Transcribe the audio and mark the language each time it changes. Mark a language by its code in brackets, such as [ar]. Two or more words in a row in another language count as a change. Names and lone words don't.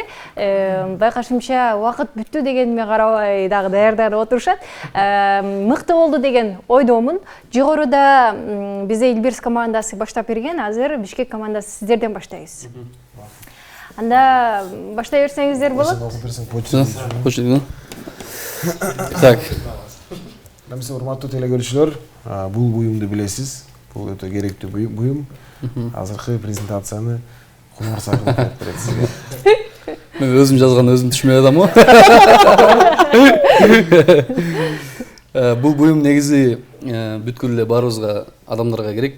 [ky] Байкашымча убакыт бүттү дегениме карабай дагы даярданып отурушат. Мыкты болду деген ойдомун. Жогоруда бизде Илбирс командасы баштап берген, азыр Бишкек командасы сиздерден баштайбыз. Анда баштай берсеңиздер болот. Окуп берсең почту. Почту. Так. Намысы урматтуу телекөрүүчүлөр, бул буюмду билесиз. Бул өтө керектүү буюм. Азыркы презентацияны Кумар Сакын алып берет сизге. Мен өзүм жазган өзүм түшүнбөй атам го. Бул буюм негизи бүткүл эле баарыбызга адамдарга керек.